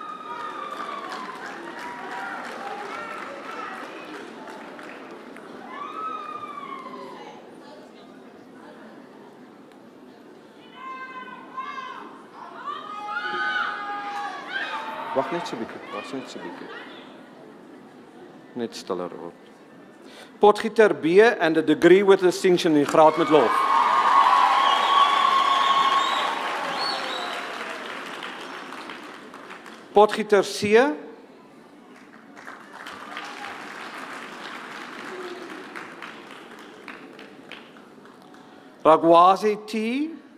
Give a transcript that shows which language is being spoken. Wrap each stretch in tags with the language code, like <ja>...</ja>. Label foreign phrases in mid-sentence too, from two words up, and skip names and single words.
<af>Wacht net so 'n bietjie. Net stiller word. Potgieter B</af> <en>and a degree with distinction in</en> <af>graad met lof. Potgieter C. Ragwazi T.</af>